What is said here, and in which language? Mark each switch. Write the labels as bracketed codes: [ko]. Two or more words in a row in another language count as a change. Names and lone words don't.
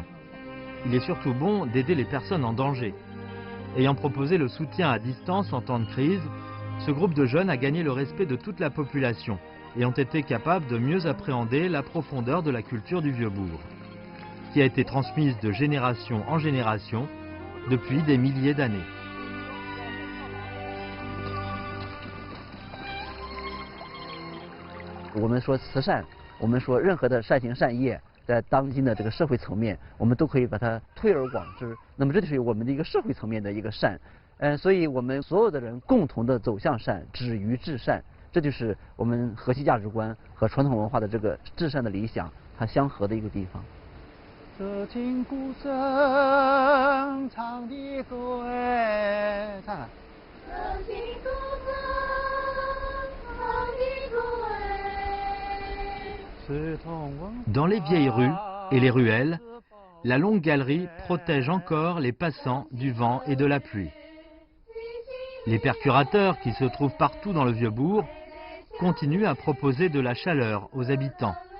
[fr] Il est surtout bon d'aider les personnes en danger. Ayant proposé le soutien à distance en temps de crise, ce groupe de jeunes a gagné le respect de toute la population et ont été capables de mieux appréhender la profondeur de la culture du Vieux-Bourg, qui a été transmise de génération en génération depuis des milliers d'années. [zh] 我们说慈善，我们说任何的善行善业，在当今的这个社会层面，我们都可以把它推而广之。那么这就是我们的一个社会层面的一个善，所以我们所有的人共同的走向善，止于至善，这就是我们核心价值观和传统文化的这个至善的理想，它相合的一个地方。这金鼓声唱的歌哎，唱。这金鼓声唱的歌哎。 [fr] Dans les vieilles rues et les ruelles, la longue galerie protège encore les passants du vent et de la pluie. Les percurateurs qui se trouvent partout dans le Vieux-Bourg continuent à proposer de la chaleur aux habitants.